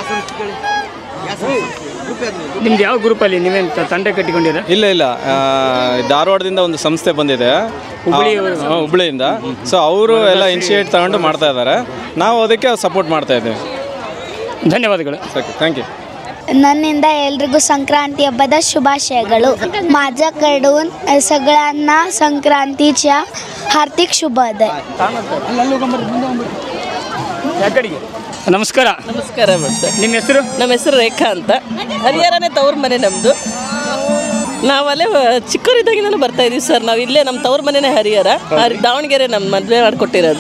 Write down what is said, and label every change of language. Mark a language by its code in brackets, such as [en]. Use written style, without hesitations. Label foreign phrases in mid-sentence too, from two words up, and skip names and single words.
[kn] ನಿಮ್ದು ಯಾವ ಗ್ರೂಪಲ್ಲಿ ನೀವೇನು ತಂಡ ಕಟ್ಟಿಕೊಂಡಿರ? ಇಲ್ಲ, ಧಾರವಾಡದಿಂದ ಒಂದು ಸಂಸ್ಥೆ ಬಂದಿದೆ, ಹುಬ್ಳಿಯಿಂದ. ಸೊ ಅವರು ಎಲ್ಲ ಇನಿಷಿಯೇಟ್ ತಗೊಂಡು ಮಾಡ್ತಾ ಇದ್ದಾರೆ, ನಾವು ಅದಕ್ಕೆ ಸಪೋರ್ಟ್ ಮಾಡ್ತಾ ಇದ್ದೀವಿ. ಧನ್ಯವಾದಗಳು. [en] okay, thank you. [kn] ನನ್ನಿಂದ ಎಲ್ರಿಗೂ ಸಂಕ್ರಾಂತಿ ಹಬ್ಬದ ಶುಭಾಶಯಗಳು. [mr] माझ्याकडून सगळ्यांना संक्रांतीच्या हार्दिक शुभोदय. [kn] ನಮಸ್ಕಾರ. ನಮಸ್ಕಾರ ಸರ್. ನಿಮ್ಮ ಹೆಸರು? ನಮ್ಮ ಹೆಸರು ರೇಖಾ ಅಂತ. ಹರಿಹರನೇ ತವ್ರ ಮನೆ ನಮ್ಮದು. ನಾವಲ್ಲೇ ಚಿಕ್ಕವರಿದ್ದಾಗಿಂದಲೂ ಬರ್ತಾ ಇದೀವಿ ಸರ್. ನಾವು ಇಲ್ಲೇ ನಮ್ಮ ತವ್ರ ಮನೆನೇ ಹರಿಹರ, ದಾವಣಗೆರೆ ನಮ್ಮ ಮದುವೆ ಮಾಡಿಕೊಟ್ಟಿರೋದು.